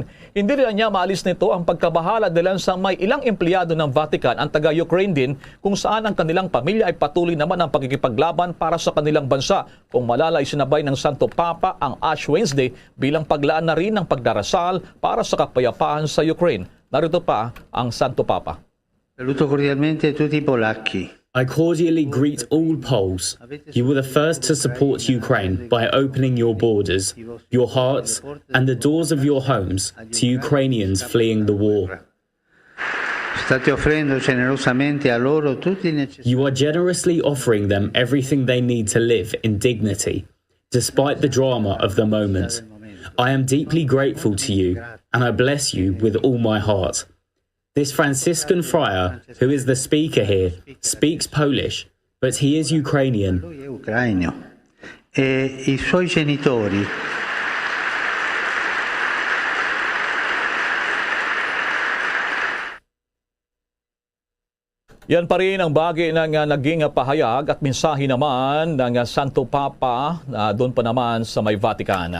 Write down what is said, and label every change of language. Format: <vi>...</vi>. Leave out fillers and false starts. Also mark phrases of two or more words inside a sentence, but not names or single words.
<tl>Hindi rin niya maalis nito ang pagkabahala dahil sa may ilang empleyado ng Vatican ang taga-Ukraine din kung saan ang kanilang pamilya ay patuloy naman ang pagkikipaglaban para sa kanilang bansa. Kung malala isinabay ng Santo Papa ang Ash Wednesday bilang paglaan na rin ng pagdarasal para sa kapayapaan sa Ukraine. Narito pa ang Santo Papa.</tl> <it>Saluto cordialmente tutti i polacchi.</it> <en>I cordially greet all Poles. You were the first to support Ukraine by opening your borders, your hearts, and the doors of your homes to Ukrainians fleeing the war. You are generously offering them everything they need to live in dignity, despite the drama of the moment. I am deeply grateful to you, and I bless you with all my heart. This Franciscan friar, who is the speaker here, speaks Polish, but he is Ukrainian.</en> <it>I suoi genitori</it> <tl>Yan pa rin ang bagay ng naging pahayag at mensahe naman ng Santo Papa doon pa naman sa may Vatican.</tl>